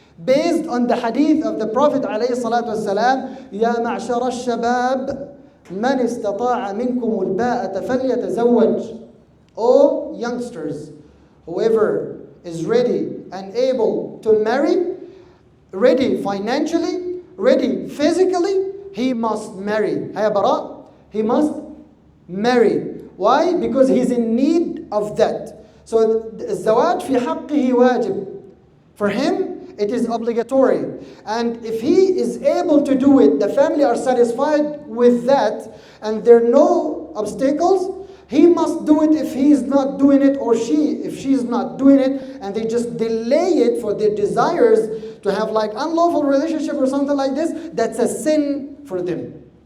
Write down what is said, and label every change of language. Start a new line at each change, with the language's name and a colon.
English: Based on the hadith of the Prophet ﷺ,
Arabic: يَا مَعْشَرَ الشَّبَابِ مَنِ اسْتَطَاعَ مِنْكُمُ الْبَاءَةَ فَلْيَتَزَوَّجْ.
English: O youngsters, whoever is ready and able to marry, ready financially, ready physically, he must marry. Hay bara, he must marry. Why? Because he's in need of that.
Arabic: So الزواج في حقه واجب.
English: For him, it is obligatory. And if he is able to do it, the family are satisfied with that, and there are no obstacles, he must do it. If he is not doing it, or if she is not doing it, and they just delay it for their desires to have like unlawful relationship or something like this, that's a sin for them.